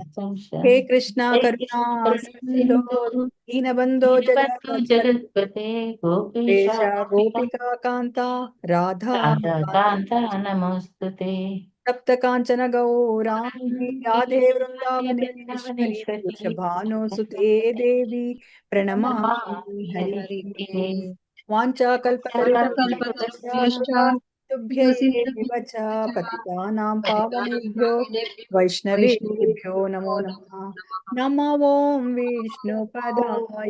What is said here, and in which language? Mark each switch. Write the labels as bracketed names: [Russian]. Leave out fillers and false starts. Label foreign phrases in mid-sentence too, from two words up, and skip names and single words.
[Sanskrit] ಹೇ ಕೃಷ್ಣ ಕರುಣಾ ಸಿಂಧೋ ದೀನಬಂಧೋ ಜಗತ್ಪತೆ ಗೋಪೇಶ ಗೋಪಿಕಾ ಕಾಂತ ರಾಧಾ ಕಾಂತ ನಮೋಸ್ತುತೆ. ಸಪ್ತ ಕಾಂಚನ ಗೌರಾಂಗಿ ರಾಧೆ ವೃಂದಾವನೇಶ್ವರಿ ವೃಷಭಾನುಸುತೆ ದೇವಿ ಪ್ರಣಮಾಮಿ ಹರಿ. ವಾಂಛಾ ಕಲ್ಪತರುಭ್ಯಶ್ಚ गुरुभ्यैव च पतितानां पावनेभ्यो वैष्णवेभ्यो नमो नमः। नमो ॐ विष्णुपदाय